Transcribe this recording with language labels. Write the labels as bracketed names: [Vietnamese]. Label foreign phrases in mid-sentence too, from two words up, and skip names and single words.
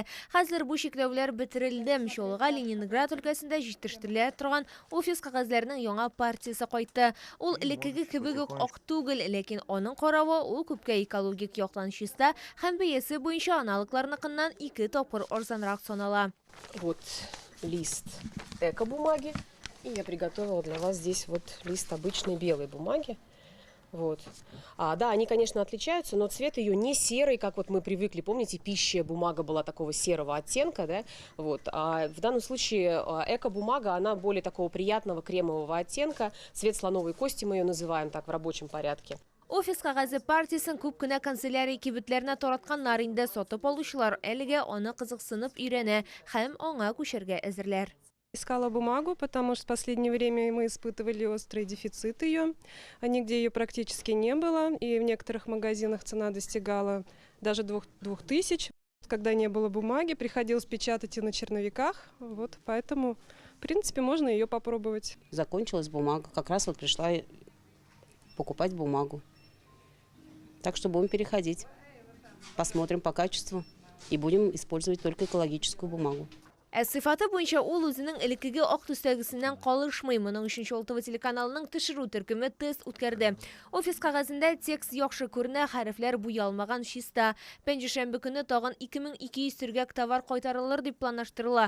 [Tatar] Хәзер бу чикләүләр бетерелде. Чаллыга Ленинград өлкәсендә җитештерелә торган офис кәгазьләренең яңа партиясы кайтты. Ул элеккеге кебек үк ак түгел, ләкин аның каравы ул күпкә экологик яктан чиста һәм бәясе буенча аналыкларныкыннан 2 тапкыр арзанрак санала. [Russian] Вот лист эко-бумаги. И я приготовила для вас здесь вот лист обычной белой бумаги. Вот. Да, они, конечно, отличаются, но цвет ее не серый, как вот мы привыкли. Помните, пищая бумага была такого серого оттенка, да? Вот. А в данном случае эко-бумага, она более такого приятного кремового оттенка. Цвет слоновой кости мы ее называем так в рабочем порядке. [Tatar] Офис кәгазе партиясын күп кенә канцелярия кибетләренә таратканнар инде, сатып алучылар әлегә аны кызыксынып өйрәнә һәм аңа күчәргә әзерләр. [Russian] Искала бумагу, потому что в последнее время мы испытывали острый дефицит ее. Нигде ее практически не было. И в некоторых магазинах цена достигала даже 2000. Когда не было бумаги, приходилось печатать и на черновиках. Вот, поэтому, в принципе, можно ее попробовать. Закончилась бумага. Как раз вот пришла покупать бумагу. Так что будем переходить. Посмотрим по качеству. И будем использовать только экологическую бумагу. [Tatar] Сыйфаты буенча ул үзенең элеккеге ак төстәгесеннән калышмый. Моның өчен Чолтова телеканалының төшерү төркеме тест үткәрде. Офис кагазында текст яхшы күренә, хәрефләр буялмаган, чиста. Пәнҗешәмбе көне тагын 2200 төргәк товар кайтарылыр дип планлаштырыла.